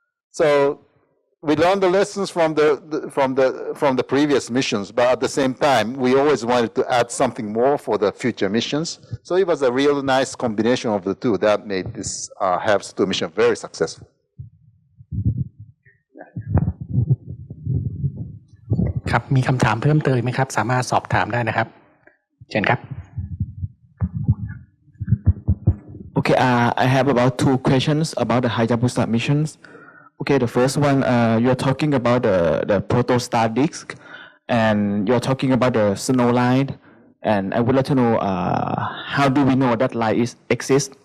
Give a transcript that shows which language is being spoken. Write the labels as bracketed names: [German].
[English] So we learned the lessons from the previous missions, but at the same time, we always wanted to add something more for the future missions. So it was a real nice combination of the two that made this HABS-2 mission very successful. [Thai] ครับมีคำถามเพิ่มเติมไหมครับสามารถสอบถามได้นะครับเชิญครับ [English] Okay, I have about 2 questions about the Hayabusa missions. Okay, the first one, you're talking about the protostar disk, and you're talking about the snow line, and I would like to know how do we know that line exists?